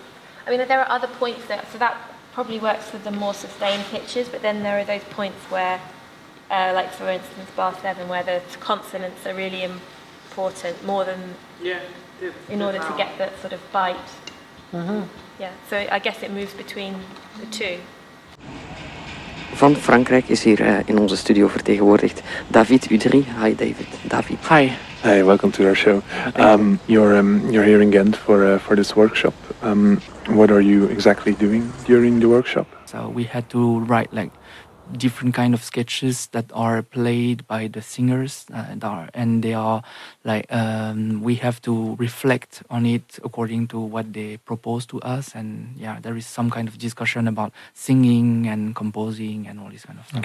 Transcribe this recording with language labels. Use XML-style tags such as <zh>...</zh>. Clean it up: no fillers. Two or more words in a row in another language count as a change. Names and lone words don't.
<en>I mean, there are other points so that probably works for the more sustained pitches, but then there are those points where, like for instance, bar 7, where the consonants are really important, more than in order to get that sort of bite. Mm-hmm. Yeah, so I guess it moves between the two.</en> <nl>Van Frankrijk is hier in onze studio vertegenwoordigd David Udry.</nl> <en>Hi David. David. Hi. Hi, welcome to our show. You're here in Ghent for this workshop. What are you exactly doing during the workshop? So we had to write like different kind of sketches that are played by the singers, and they are like we have to reflect on it according to what they propose to us, and there is some kind of discussion about singing and composing and all this kind of stuff.</en>